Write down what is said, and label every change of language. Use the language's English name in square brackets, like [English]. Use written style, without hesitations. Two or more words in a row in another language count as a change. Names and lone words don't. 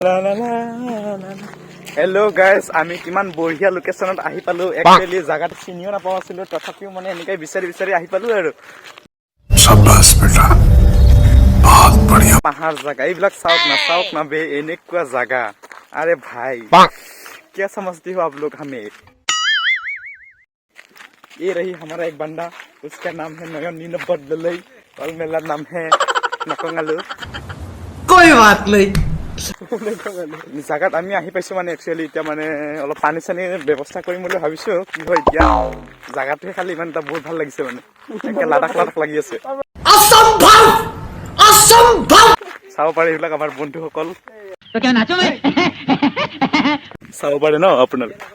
[English] Hello guys, [Assamese] আমি কিমান বঢ়িয়া লোকেশ্যনত আহি পালো। একচুৱেলি জাগাটো চিনিও নাপাওঁ আছিলো, তথাপিও মানে এনেকৈ বিচাৰি বিচাৰি আহি পালো আৰু পাহাৰ জাগা এইবিলাক চাওক না বে, এনেকুৱা জাগা। [Hindi] अरे भाई क्या समझते हो आप लोग हमें? ये रही हमारा एक बंदा, उसका नाम है नयन नीलबद्दलई और मेरा नाम है नकंगालू। कोई बात नहीं। [Assamese] জাগাত আমি আহি পাইছো মানে একচুৱেলি এতিয়া মানে অলপ পানী চানী ব্যৱস্থা কৰিম বুলি ভাবিছো। কি হয় এতিয়া জাগাটোহে খালি ইমান এটা বহুত ভাল লাগিছে, মানে একে লাডাখ লাগি আছে। চাব পাৰে এইবিলাক আমাৰ বন্ধুসকল, চাব পাৰে ন আপোনালোকে।